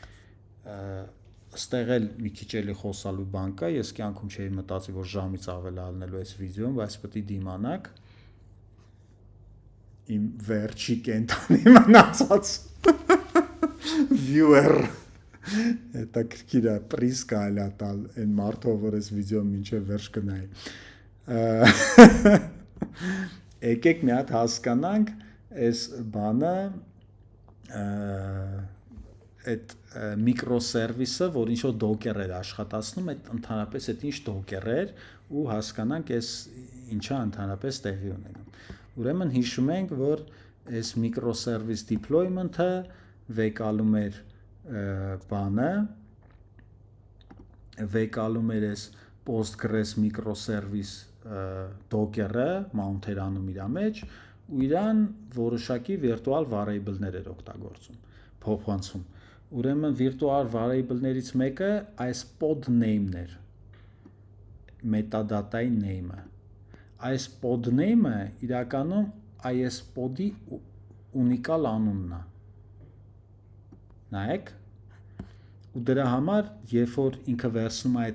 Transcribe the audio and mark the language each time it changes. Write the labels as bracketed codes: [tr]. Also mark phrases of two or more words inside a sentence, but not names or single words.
[hy] Ստեղ էլ մի քիչ էլի խոսալու բան կա, ես կյանքում չէի մտածի, որ ժամից ավել ալնելու այս վիդեոն, բայց պետք է դիմանաք իմ վերջի կենտանի մնացած viewer հետաքրքիր է, պրիզ կարելի է տալ այն մարդով, որ այս վիդեոն մինչև վերջ կնայի։ Եկեք մի հատ հասկանանք այս բանը այդ միկրոսերվիսը, որ ինչ-որ docker էր աշխատացնում, այդ ընդհանրապես այդ ինչ docker էր ու հասկանանք այս ինչա ընդհանրապես տեղի ունենում։ Ուրեմն հիշում ենք, որ այս [en] microservice deployment-ը [hy] վեկալում էր բանը, վեկալում էր այս [en] Postgres microservice docker-ը, [hy] mount-էր անում իր մեջ ու իրան որոշակի [en] virtual variable-ներ [hy] էր օգտագործում, փոխանցում։ Ուրեմն [en] virtual variable-ներից [hy] մեկը այս [en] pod name-ն [hy] էր, metadata-ի name-ը։ Այս [en] pod name-ը [hy] իրականում այս pod-ի ունիկալ անունն է։ Նայեք։ Ու դրա համար, երբ որ ինքը վերցնում է